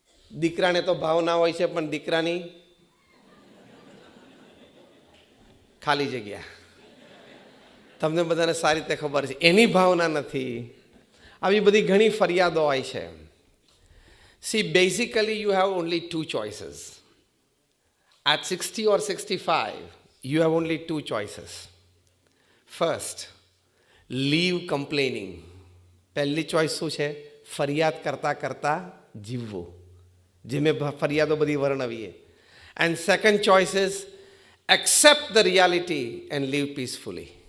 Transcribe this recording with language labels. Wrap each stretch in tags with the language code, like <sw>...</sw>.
<gu>દીકરાને તો ભાવના હોય છે પણ દીકરાની ખાલી જગ્યા, તમને બધાને સારી રીતે ખબર છે, એની ભાવના નથી. આવી બધી ઘણી ફરિયાદો હોય છે.</gu> <en>See, basically you have only 2 choices. At 60 or 65, you have only 2 choices. First, leave complaining.</en> <gu>પહેલી ચોઈસ શું છે? ફરિયાદ કરતા કરતા જીવવું, જે મેં ફરિયાદો બધી વર્ણવીએ.</gu> <en>And second choice is accept the reality and live peacefully.</en>